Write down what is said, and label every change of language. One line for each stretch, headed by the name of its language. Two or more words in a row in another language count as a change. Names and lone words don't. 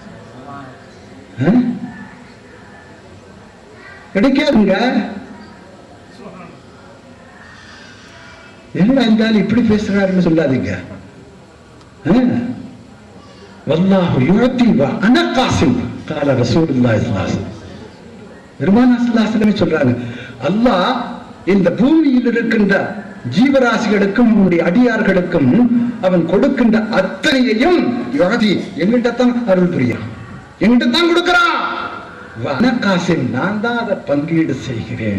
Tamil: கிடைக்காதுங்க. என்ன இருந்தாலும் இப்படி பேசுறாருன்னு சொல்லாதீங்க.
Arabic: والله يعطي وأنا قاسم قال رسول الله صلى الله عليه وسلم.
Tamil: பெருமானார்
Arabic: صلى الله عليه وسلم
Tamil: சொல்றாங்க, அல்லாஹ் இந்த பூமியில் இருக்கின்ற ஜீவராசிகளுக்கும் அவனுடைய அடியார்களுக்கும் அவன் கொடுக்கின்ற அத்தனையையும் எங்கிட்ட தான் அருள் புரியான், எங்கிட்ட தான் கொடுக்கிறான்.
Arabic: وأنا قاسم,
Tamil: நான் தான் அதை பங்கீடு செய்கிறேன்.